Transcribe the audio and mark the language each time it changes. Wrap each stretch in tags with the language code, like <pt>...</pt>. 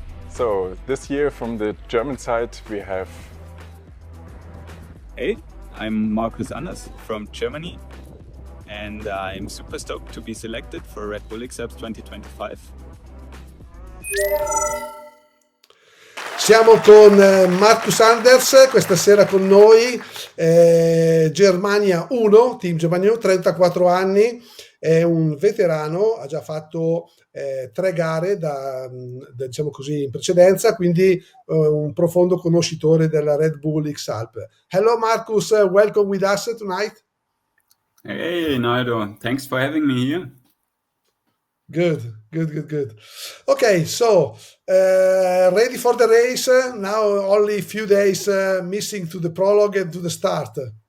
<en>So this year from the German side we have... Hey, I'm Markus Anders from Germany and I'm super stoked to be selected for Red Bull XAlps 2025.</en> <it>Siamo con Markus Anders, questa sera con noi, Germania 1, Team Germania 1, 34 anni, è un veterano, ha già fatto 3 gare diciamo così in precedenza, quindi un profondo conoscitore della Red Bull XAlps.</it> <en>Hello Markus, welcome with us tonight. Hey Rinaldo, thanks for having me here. Good. Okay, so ready for the race? Now only a few days missing to the prologue and to the start.</en>